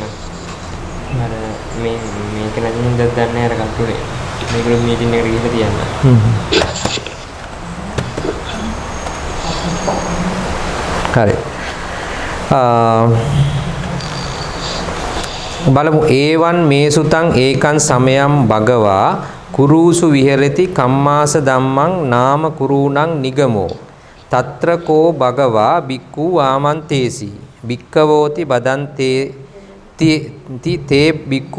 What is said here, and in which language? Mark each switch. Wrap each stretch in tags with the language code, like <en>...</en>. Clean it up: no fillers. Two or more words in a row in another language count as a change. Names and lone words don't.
<si>අර මේක නැතිනම් දන්නේ අර කටුනේ. මේක මීටින් එකට ගිහලා තියන්න. හරි.</si> <pi>බලමු ඒවන් මේසුතං ඒකං සමයම් භගවා කුරුසු විහෙරති කම්මාස ධම්මං නාම කුරුණං නිගමෝ తත්‍ර කෝ භගවා බික්ඛු ආමන්තේසි බික්ඛවෝති බදන්තේ තේ බික්ඛු</pi>